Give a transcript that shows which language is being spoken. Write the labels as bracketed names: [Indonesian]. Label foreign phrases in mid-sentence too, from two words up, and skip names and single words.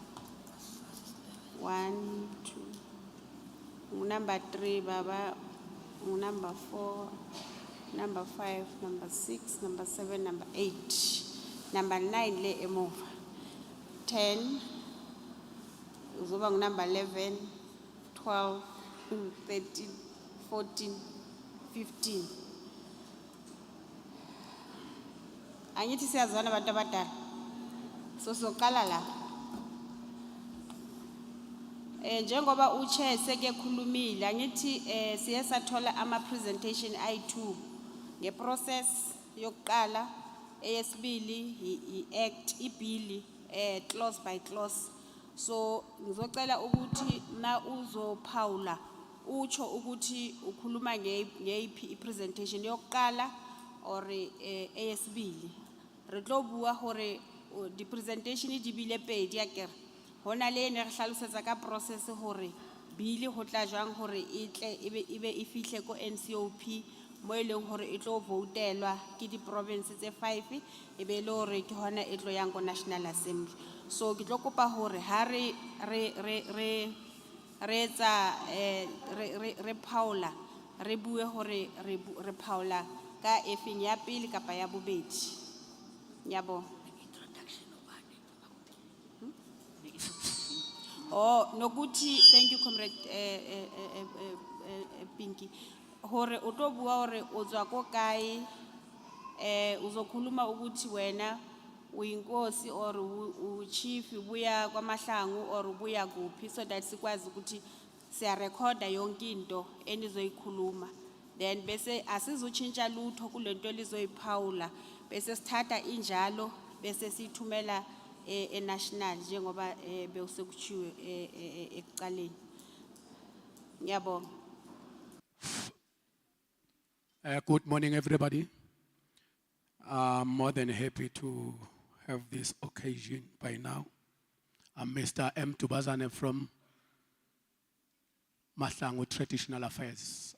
[Zulu] 1 2 number 3 baba number 4 number 5 number 6 number 7 number 8 number 9 le emuva 10 uzoba number 11 12 13 14 15 angithi siyazwana abantu abadala so soqala la njengoba uchair seke khulumile angithi siye sathola ama presentation i2 ngeprocess yokuqala eyesibili iact ibill [English] clause by clause [Zulu] so ngizocela ukuthi na uzophawula ucho ukuthi ukhuluma ngeyiphi ipresentation yokuqala or eyesibili [Southern Sotho] re tlo bua hore di presentation di bile pedi akere hona le ne re hlalosetsa ka process hore bili ho tla jwang hore itle ibe ifihle ko NCOP mo eleng hore e tlo votelwa ke di province tse 5 ebe le hore ke hona e tlo yang ko National Assembly so ke tlo kopa hore ha re etsa re phaola re bue hore re phaola ka efeng ya pele kapa ya bobedi yabo. Oh nokuthi [English] thank you comrade [Southern Sotho] Pinky hore o tlo bua hore o tswa ko kae [Zulu] uzokhuluma ukuthi wena uyinkosi or uchief ubuya kwaMahlangu or ubuya kuphi [English] so that [Zulu] sikwazi ukuthi siya recorda yonke into enizoyikhuluma then bese asizutshintsha lutho kulento lizoyiphawula bese sithatha injalo bese sithumela national njengoba bewusekuchiwe ekuqaleni ngiyabonga. [English] Good morning, everybody. I'm more than happy to have this occasion by now. I'm Mr. M. Tubazane from Mahlangu Traditional Affairs.